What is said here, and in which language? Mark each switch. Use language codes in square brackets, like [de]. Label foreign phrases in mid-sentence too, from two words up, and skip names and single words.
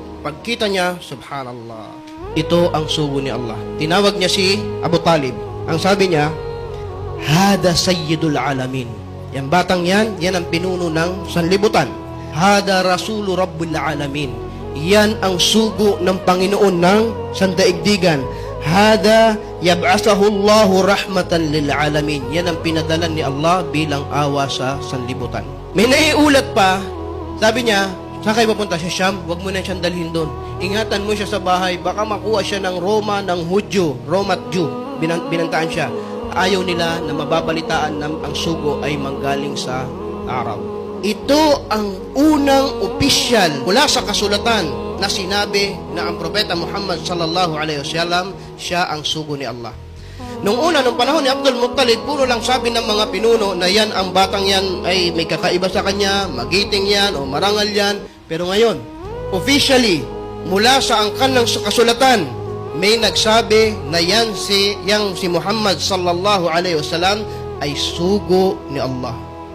[tl] Pagkita niya, subhanallah, ito ang sugo ni Allah. Tinawag niya si Abu Talib. Ang sabi niya, [ar] هذا سيد العالمين. [tl] Yan batang yan ang pinuno ng sanlibutan. [ar] هذا رسول رب العالمين. [tl] Yan ang sugo ng Panginoon ng sandaigdigan. [ar] هذا يبعثه الله رحمة للعالمين. [tl] Yan ang pinadala ni Allah bilang awa sa sanlibutan. May naiulat pa, sabi niya, saan kayo papunta sa Sham? Huwag mo na siyang dalhin doon. Ingatan mo siya sa bahay, baka makuha siya ng Roma, ng Hudyo, Romat Jew. Binantaan siya. Ayaw nila na mababalitaan na ang sugo ay manggaling sa Arab. Ito ang unang opisyal mula sa kasulatan na sinabi na ang propeta Muhammad [ar] صلى الله عليه وسلم [tl] siya ang sugo ni Allah. Nung panahon ni Abdul Muttalib, puro lang sabi ng mga pinuno na yan ang batang yan ay may kakaiba sa kanya, magiting yan o marangal yan. Pero ngayon, officially, mula sa angkan ng kasulatan, may nagsabi na yan si Muhammad [ar] صلى الله عليه وسلم [tl] ay sugo ni Allah.